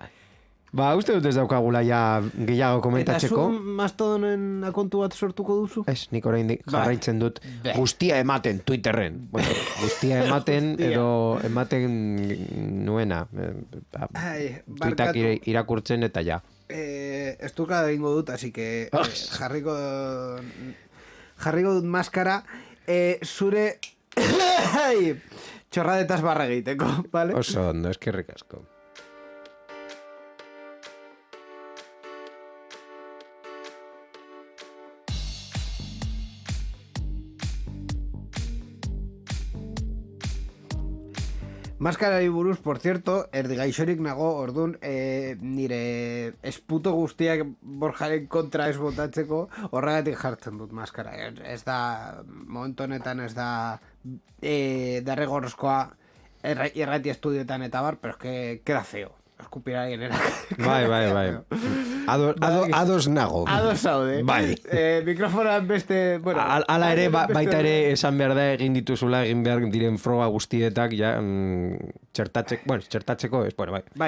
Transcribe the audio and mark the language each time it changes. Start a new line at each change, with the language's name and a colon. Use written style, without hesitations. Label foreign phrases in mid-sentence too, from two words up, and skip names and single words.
Basque: Ba, uste dut ez daukagula ja gehiago komentatzeko. Eta zu Mastodonen akontu bat sortuko duzu? Ez, nik oraindik jarraitzen dut guztia ematen Twitterren. Bueno, guztia ematen edo ematen nuena. Tweetak irakurtzen eta ja. Estuka egingo dut,
Spanish: así que
Basque: jarriko dut maskara zure txorradetaz barra egiteko, vale? Oso ondo, eskerrik asko. Maskarari buruz,
Spanish: por cierto,
Basque: erdigaixorik nago, orduan, nire esputo guztiak Borjaren kontra ez botatzeko, horregatik jartzen dut maskara. Ez da, momentu honetan ez da derregorrezkoa irrati estudioetan eta bar,
Spanish: pero es que queda feo.
Basque: Eskupira egin erak. Bai. Ados nago. Ados zaude. Bai. Mikrofonan beste... Bueno, ala ere, baita ere esan behar da egin dituzula, egin behar diren froga guztietak, ja, txertatzeko, bueno, bai.